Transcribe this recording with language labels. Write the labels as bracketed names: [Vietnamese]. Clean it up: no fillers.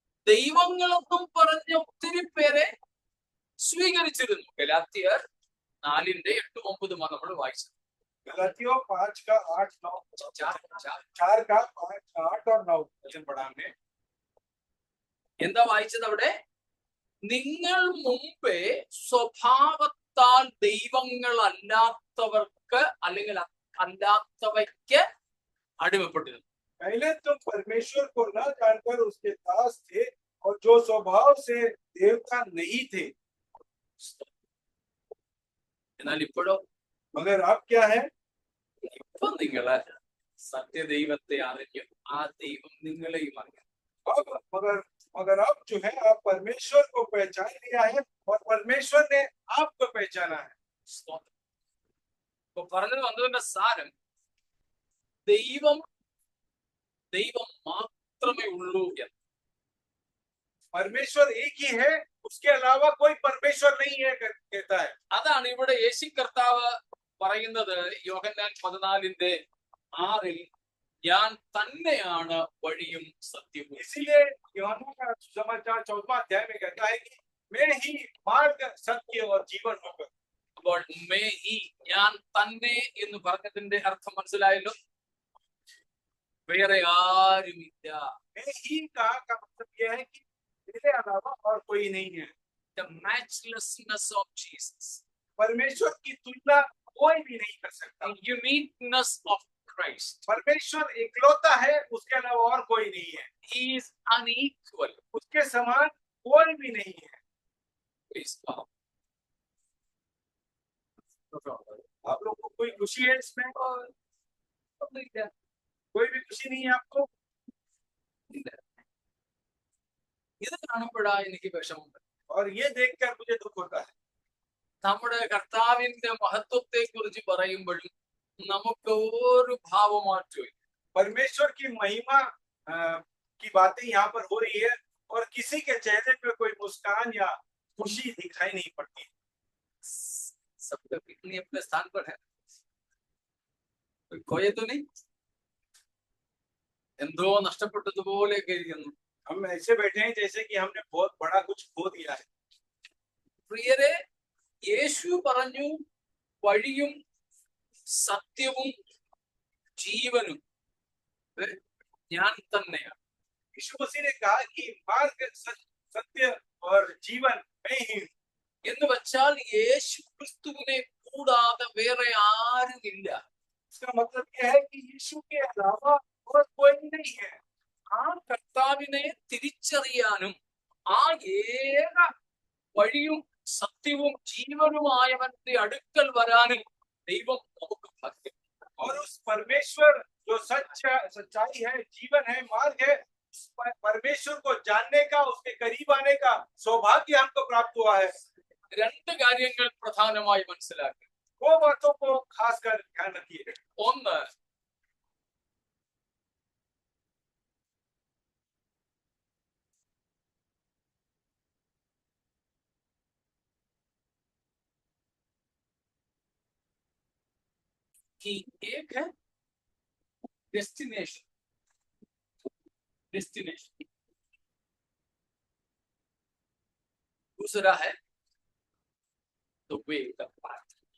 [Malayalam] ദൈവങ്ങളൊന്നും പറഞ്ഞ ഒത്തിരി പേരെ സ്വീകരിച്ചിരുന്നു. ഗലാത്യർ 4:8-9 നമ്മൾ വായിച്ചു. [Hindi] गलातियों 5 का 8-9, 4 का 5, 8 और 9 वचन पढ़ा हमने। [Malayalam] എന്താ വായിച്ചത് അവിടെ? നിങ്ങൾ മുമ്പേ സ്വഭാവത്താൽ ദൈവങ്ങൾ അല്ലാത്തവർക്ക് അല്ലെങ്കിൽ അല്ലാത്തവയ്ക്ക് അടിമപ്പെട്ടിരുന്നു. [Hindi] पहले तुम परमेश्वर को न जानकर उसके दास थे और जो स्वभाव से देवता नहीं थे। [Malayalam] എന്നാൽ इപ്പോഴോ? [Hindi] मगर अब क्या है? [Malayalam] ഇപ്പൊ നിങ്ങള് സത്യദൈവത്തെ അറിഞ്ഞു, ആ ദൈവം നിങ്ങളെയും അറിഞ്ഞു. [Hindi] मगर अब जो है आप परमेश्वर को पहचान लिया है और परमेश्वर ने आपको पहचाना है। [Malayalam] ഇപ്പൊ പറഞ്ഞു വന്നതിന്റെ സാരം, ദൈവം മാത്രമേ ഉള്ളൂ എന്ന്. [Hindi] परमेश्वर एक ही है, उसके अलावा कोई परमेश्वर नहीं है कहता है। [Malayalam] അതാണ് ഇവിടെ യേശു കർത്താവ് പറയുന്നത് യോഹന്നാൻ 14:6, ഞാൻ തന്നെയാണ് വഴിയും സത്യവും. [Hindi] इसीलिए यूहन्ना का सुसमाचार 14वां अध्याय में कहता है कि मैं ही मार्ग, सत्य और जीवन हूँ। [Malayalam] അപ്പോൾ മേ ഈ ഞാൻ തന്നെ എന്ന് പറഞ്ഞതിന്റെ അർത്ഥം മനസ്സിലായല്ലോ? വേറെ ആരുമില്ല. [Hindi] मैं ही का मतलब यह है कि मेरे अलावा और कोई नहीं है। [English] The matchlessness of Jesus, [Hindi] परमेश्वर की तुलना कोई भी नहीं कर सकता। [English] the uniqueness of Christ. [Hindi] परमेश्वर एकलौता है, उसके अलावा और कोई नहीं है। [English] He is unequal. [Hindi] उसके समान कोई भी नहीं है। [English] Please come. [Hindi] आप लोग को कोई खुशी है इसमें? कोई भी खुशी नहीं है आपको? [Malayalam] ഇത് കാണുമ്പോഴാ എനിക്ക് വിഷമം. [Hindi] और ये देखकर मुझे दुख होता है। [Malayalam] നമ്മുടെ കർത്താവിന്റെ മഹത്വത്തെ കുറിച്ച് പറയുമ്പോഴും നമുക്ക് ഒരു ഭാവമാറ്റവും. [Hindi] परमेश्वर की महिमा की बातें यहाँ पर हो रही है, और किसी के चेहरे पे कोई मुस्कान या खुशी दिखाई नहीं पड़ती। सब तो कितनी अपने स्थान पर है, कोई खोए तो नहीं, [Malayalam] എന്തോ നഷ്ടപ്പെട്ടതുപോലെയൊക്കെ ഇരിക്കുന്നു. [Hindi] हम ऐसे बैठे हैं जैसे कि हमने बहुत बड़ा कुछ खो दिया है। [Malayalam] പ്രിയരെ, യേശു പറഞ്ഞു വഴിയും സത്യവും ജീവനും ഞാൻ തന്നെയാണ്. [Hindi] यीशु मसीह ने कहा कि मार्ग, सत्य और जीवन मैं ही हूं। [Malayalam] എന്ന് വെച്ചാൽ യേശു ക്രിസ്തുവിനെ കൂടാതെ വേറെ ആരുമില്ല. [Hindi] इसका मतलब यह है कि यीशु के अलावा और कोई नहीं है। [Malayalam] ആ കർത്താവിനെ തിരിച്ചറിയാനും ആ ഏക വഴിയും സത്യവും ജീവനുമായവന്റെ അടുക്കൽ വരാനും ദൈവം നമുക്ക് ഭാഗ്യം. [Hindi] और उस परमेश्वर जो सच्चाई है, जीवन है, मार्ग है, उस परमेश्वर को जानने का, उसके करीब आने का सौभाग्य हमको प्राप्त हुआ है। [Malayalam] രണ്ട് കാര്യങ്ങൾ പ്രധാനമായി മനസ്സിലാക്കുക. [Hindi] वो बातों को खासकर ध्यान रखिए। [Malayalam] ഒന്ന്, [Hindi] कि एक है डेस्टिनेशन, दूसरा है [English] The way the path.